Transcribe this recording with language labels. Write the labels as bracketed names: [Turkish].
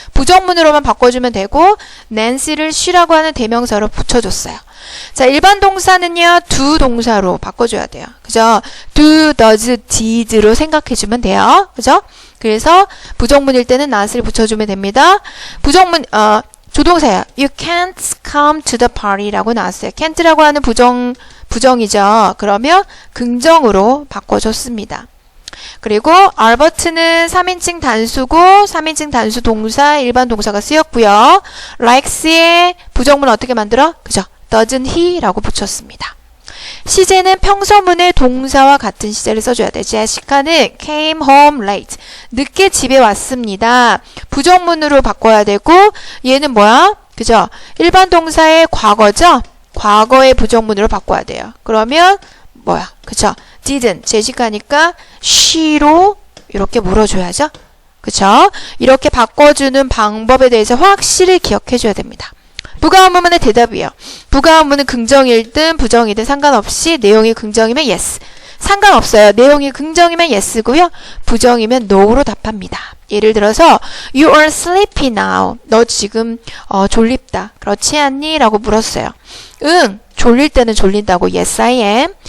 [Korean] 부정문으로만 바꿔주면 되고 Nancy를 she라고 하는 대명사로 붙여줬어요. 자, 일반 동사는요, do 동사로 바꿔줘야 돼요. 그죠? do, does, did로 생각해주면 돼요. 그죠? 그래서 부정문일 때는 not을 붙여주면 됩니다. 조동사야. [English] You can't come to the party [Korean] 라고 나왔어요. can't라고 하는 부정이죠. 그러면 긍정으로 바꿔줬습니다. 그리고 알버트는 3인칭 단수고 3인칭 단수 동사, 일반 동사가 쓰였고요. likes의 부정문 어떻게 만들어? 그죠? [English] doesn't he? [Korean] 라고 붙였습니다. 시제는 평서문의 동사와 같은 시제를 써줘야 돼. [English] 제시카는 came home late. [Korean] 늦게 집에 왔습니다. 부정문으로 바꿔야 되고 얘는 뭐야? 그죠? 일반 동사의 과거죠? 과거의 부정문으로 바꿔야 돼요. 그러면 뭐야? 그쵸? didn't. 제시카니까 she로 이렇게 물어줘야죠. 그쵸? 이렇게 바꿔주는 방법에 대해서 확실히 기억해줘야 됩니다. 부가 의문문의 대답이에요. 부가 의문문은 긍정이든 부정이든 상관없이 내용이 긍정이면 yes. 상관없어요. 내용이 긍정이면 yes고요. 부정이면 no로 답합니다. 예를 들어서 [English] You are sleepy now. [Korean] 너 지금 졸립다. 그렇지 않니? 라고 물었어요. 응. 졸릴 때는 졸린다고 [English] yes I am.